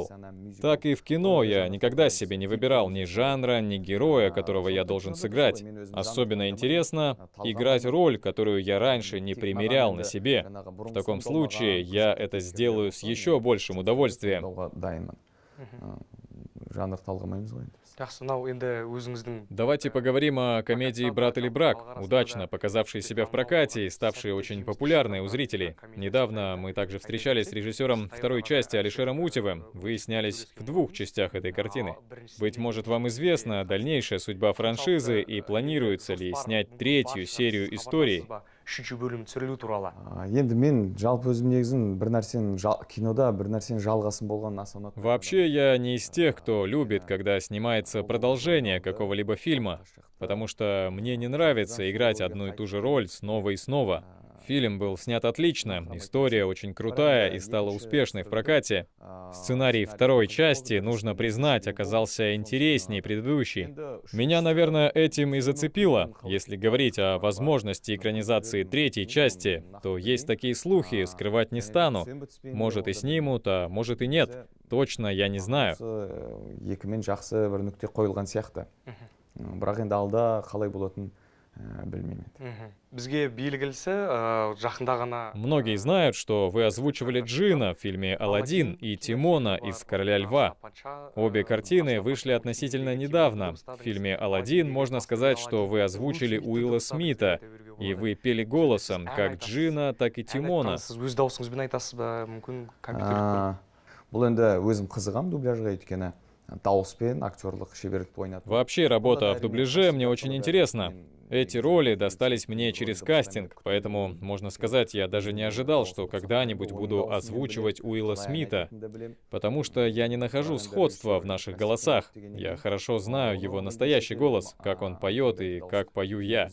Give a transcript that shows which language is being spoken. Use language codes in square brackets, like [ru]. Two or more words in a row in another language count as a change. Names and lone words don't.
[ru] Так и в кино я никогда себе не выбирал ни жанра, ни героя, которого я должен сыграть. Особенно интересно играть роль, которую я раньше не примерял на себе. В таком случае я это сделаю с еще большим удовольствием. [kk] жанр талғамаймыз ғой енді. [ru] Давайте поговорим о комедии «Брат или брак», удачно показавшей себя в прокате и ставшей очень популярной у зрителей. Недавно мы также встречались с режиссером второй части Алишером Утевым. Вы снялись в 2 частях этой картины. Быть может, вам известна дальнейшая судьба франшизы и планируется ли снять 3-ю серию историй? [kk] Енді мен жалпы өзім негізін бір нәрсенің кинода бір нәрсенің жалғасын болғанын аса ұнатпаймын. [ru] Вообще, я не из тех, кто любит, когда снимается продолжение какого-либо фильма, потому что мне не нравится играть одну и ту же роль снова и снова. Фильм был снят отлично, история очень крутая и стала успешной в прокате. Сценарий 2-й части, нужно признать, оказался интереснее предыдущей. Меня, наверное, этим и зацепило. Если говорить о возможности экранизации 3-й части, то есть такие слухи, скрывать не стану. Может и снимут, а может и нет. Точно я не знаю. [kk] Екімен жақсы бір нүкте қойылған сияқты. Бірақ енді алда қалай болатын білмеймін. [ru] Многие знают, что вы озвучивали Джина в фильме «Аладдин» и Тимона из «Короля льва». Обе картины вышли относительно недавно. В фильме «Аладдин» можно сказать, что вы озвучили Уилла Смита, и вы пели голосом как Джина, так и Тимона. [kk] Бұл енді өзім қызығам дубляжға өйткені дауыспен актерлық шеберлікті ойнату. [ru] Вообще, работа в дубляже мне очень интересна. Эти роли достались мне через кастинг, поэтому, можно сказать, я даже не ожидал, что когда-нибудь буду озвучивать Уилла Смита, потому что я не нахожу сходства в наших голосах. Я хорошо знаю его настоящий голос, как он поет и как пою я.